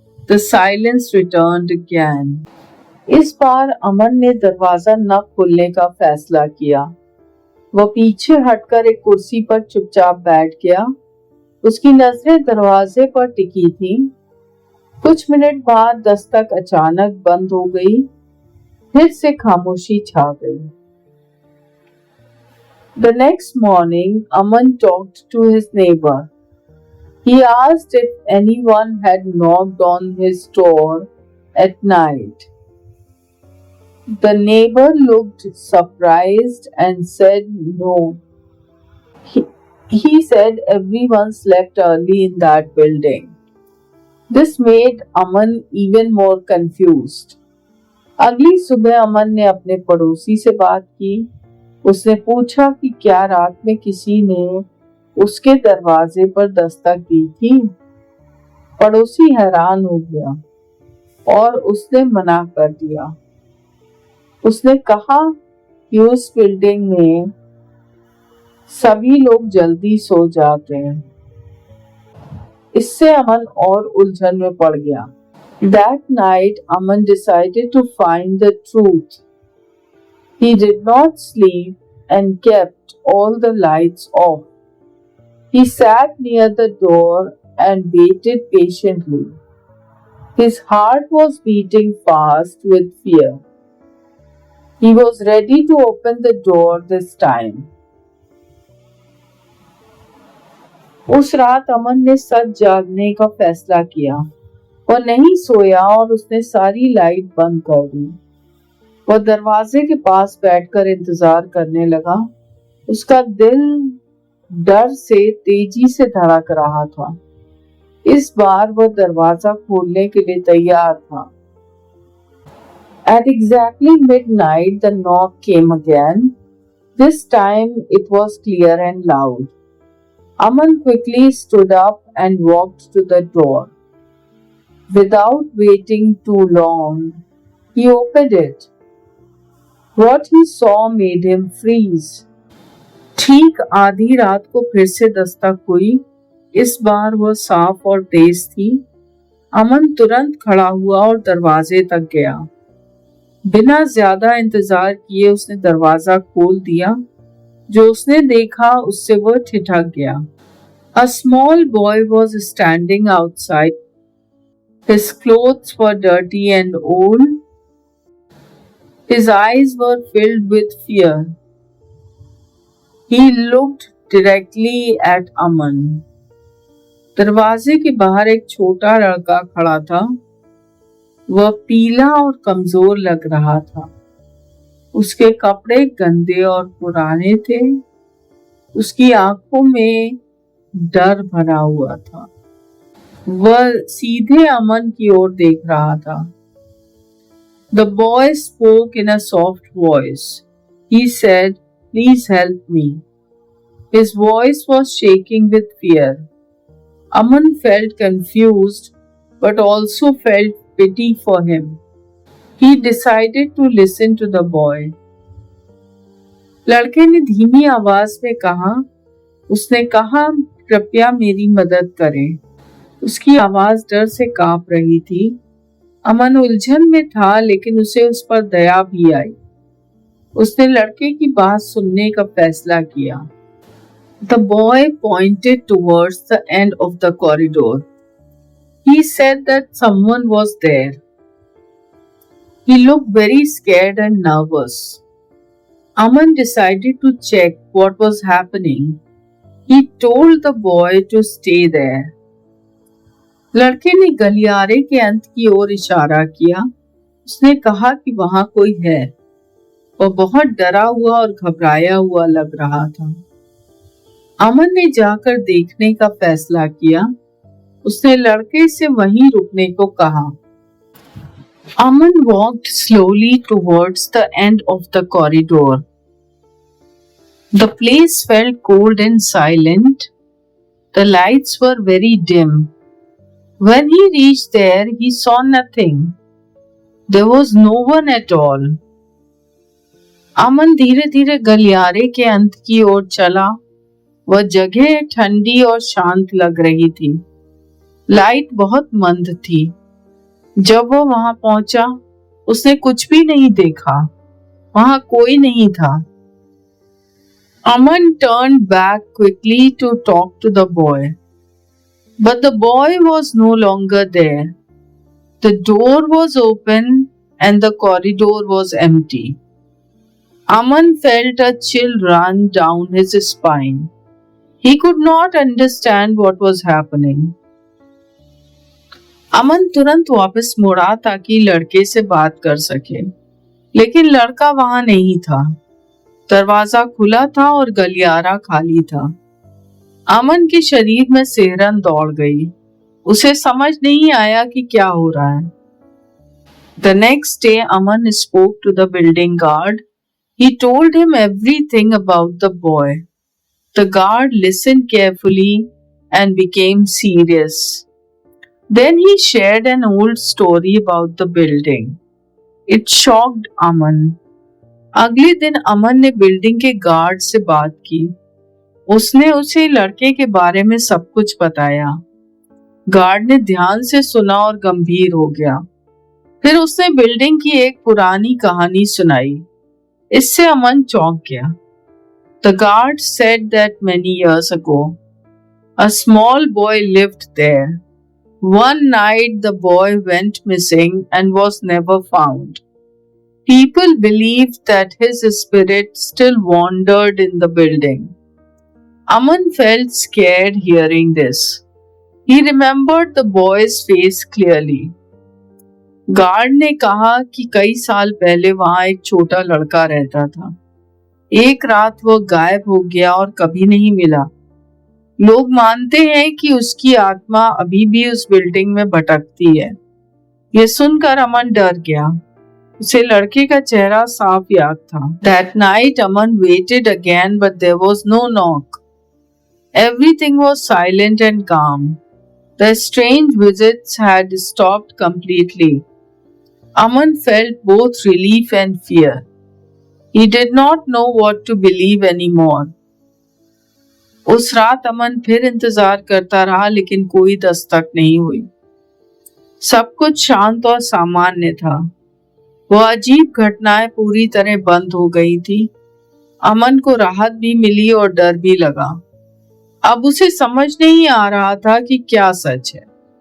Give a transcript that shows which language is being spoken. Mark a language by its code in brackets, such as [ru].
[en] The silence returned again. [hi] इस बार अमन ने दरवाजा न खोलने का फैसला किया। वह पीछे हटकर एक कुर्सी पर चुपचाप बैठ गया। उसकी नजरें दरवाजे पर टिकी थी। कुछ मिनट बाद दस्तक अचानक बंद हो गई। फिर से खामोशी छा गई। [en] The next morning, Aman talked to his neighbor. He asked if anyone had knocked on his door at night. The neighbor looked surprised and said no. He said everyone slept early in that building. This made Aman even more confused. [hi] अगली सुबह अमन ने अपने पड़ोसी से बात की। उसने पूछा कि क्या रात में किसी ने उसके दरवाजे पर दस्तक दी थी। पड़ोसी हैरान हो गया और उसने मना कर दिया। उसने कहा कि उस बिल्डिंग में सभी लोग जल्दी सो जाते हैं। इससे अमन और उलझन में पड़ गया। [en] That night, Aman decided to find the truth. He did not sleep and kept all the lights off. He sat near the door and waited patiently. His heart was beating fast with fear. He was ready to open the door this time. [hi] उस रात अमन ने सच जागने का फैसला किया। वह नहीं सोया और उसने सारी लाइट बंद कर दी। वह दरवाजे के पास बैठकर इंतजार करने लगा। उसका दिल डर से तेजी से धड़क रहा था। इस बार वह दरवाजा खोलने के लिए तैयार था। [en] At exactly midnight, the knock came again. This time it was clear and loud. Aman quickly stood up and walked to the door. Without waiting too long, he opened it. What he saw made him freeze. [hi] ठीक आधी रात को फिर से दस्तक हुई। इस बार वह साफ और तेज थी। अमन तुरंत खड़ा हुआ और दरवाजे तक गया। बिना ज्यादा इंतजार किए उसने दरवाजा खोल दिया। जो उसने देखा उससे वह ठिठक गया। [en] A small boy was standing outside. His clothes were dirty and old. His eyes were filled with fear. He looked directly at Aman. [hi] दरवाजे के बाहर एक छोटा लड़का खड़ा था। वह पीला और कमजोर लग रहा था। उसके कपड़े गंदे और पुराने थे। उसकी आंखों में डर भरा हुआ था। वह सीधे अमन की ओर देख रहा था। [en] The boy spoke in a soft voice. He said, "Please help me." His voice was shaking with fear. Aman felt confused but also felt pity for him. He decided to listen to the boy. [hi] लड़के ने धीमी आवाज में कहा। उसने कहा, कृपया मेरी मदद करें। उसकी आवाज डर से कांप रही थी। अमन उलझन में था, लेकिन उसे उस पर दया भी आई। उसने लड़के की बात सुनने का फैसला किया। [en] The boy pointed towards the end of the corridor. He said that someone was there. He looked very scared and nervous. Aman decided to check what was happening. He told the boy to stay there. [hi] लड़के ने गलियारे के अंत की ओर इशारा किया। उसने कहा कि वहां कोई है। वह बहुत डरा हुआ और घबराया हुआ लग रहा था। अमन ने जाकर देखने का फैसला किया। उसने लड़के से वहीं रुकने को कहा। [en] Aman walked slowly towards the end of the corridor. The place felt cold and silent. The lights were very dim. When he reached there, he saw nothing. There was no one at all. [hi] अमन धीरे धीरे गलियारे के अंत की ओर चला। वह जगह ठंडी और शांत लग रही थी। लाइट बहुत मंद थी। जब वह वहां पहुंचा, उसने कुछ भी नहीं देखा। वहां कोई नहीं था। [en] Aman turned back quickly to talk to the boy. But the boy was no longer there. The door was open and the corridor was empty. Aman felt a chill run down his spine. He could not understand what was happening. [hi] अमन तुरंत वापस मुड़ा ताकि लड़के से बात कर सके, लेकिन लड़का वहां नहीं था। दरवाजा खुला था और गलियारा खाली था। अमन के शरीर में सिहरन दौड़ गई। उसे समझ नहीं आया कि क्या हो रहा है। [en] The next day, Aman spoke to the building guard. He told him everything about the boy. The guard listened carefully and became serious. Then he shared an old story about the building. It shocked Aman. [hi] अगले दिन अमन ने building के guard से बात की। उसने उसे लड़के के बारे में सब कुछ बताया। गार्ड ने ध्यान से सुना और गंभीर हो गया। फिर उसने बिल्डिंग की एक पुरानी कहानी सुनाई। इससे अमन चौंक गया। [en] The guard said that many years ago, a small boy lived there. One night the boy went missing and was never found. People believed that his spirit still wandered in the building. Aman felt scared hearing this. He remembered the boy's face clearly. [hi] Guard ने कहा कि कई साल पहले वहां एक छोटा लड़का रहता था। एक रात वो गायब हो गया और कभी नहीं मिला। लोग मानते हैं कि उसकी आत्मा अभी भी उस बिल्डिंग में भटकती है। ये सुनकर अमन डर गया। उसे लड़के का चेहरा साफ याद था। [en] That night Aman waited again, but there was no knock. Everything was silent and calm. The strange visits had stopped completely. Aman felt both relief and fear. He did not know what to believe anymore. [hi] उस रात अमन फिर इंतजार करता रहा, लेकिन कोई दस्तक नहीं हुई। सब कुछ शांत और सामान्य था। वह अजीब घटनाएं पूरी तरह बंद हो गई थी। अमन को राहत भी मिली और डर भी लगा। अब उसे समझ नहीं आ रहा था कि क्या सच है।